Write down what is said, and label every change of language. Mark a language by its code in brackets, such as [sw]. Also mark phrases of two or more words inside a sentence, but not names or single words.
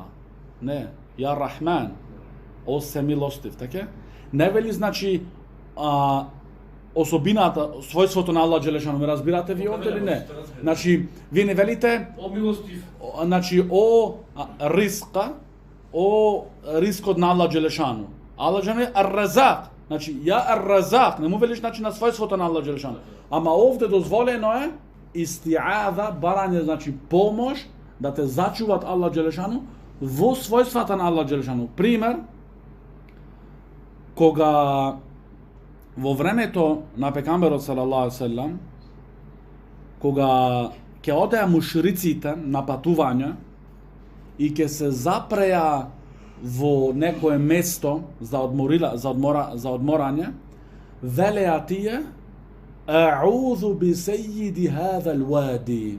[mk] Не, [ar] يا رحمن, [mk] о се милостив, така? Не вели значи особината, својството на [ar] الله جل شأنه, [mk] ме разбирате ви овде или не? Значи, вие не велите о милостив. Значи о рискот на [ar] الله جل شأنه. الله جل شأنه [mk] е ар-Разак. Значи, [ar] يا الرزاق, [mk] не му велиш значи на својството на [ar] الله جل شأنه. [mk] Ама овде дозволено е исти'ада, барање значи помош да те зачуват [ar] الله جل شأنه [mk] во својствата на [ar] الله جل شأنه. [mk] Пример, кога во времето на пекамберот [ar] صلى الله عليه وسلم, [mk] кога ќе одеа мушриците на патување и ќе се запреа во некое место за одморање, велеа тие [ar] أعوذ بسيد هذا الوادي.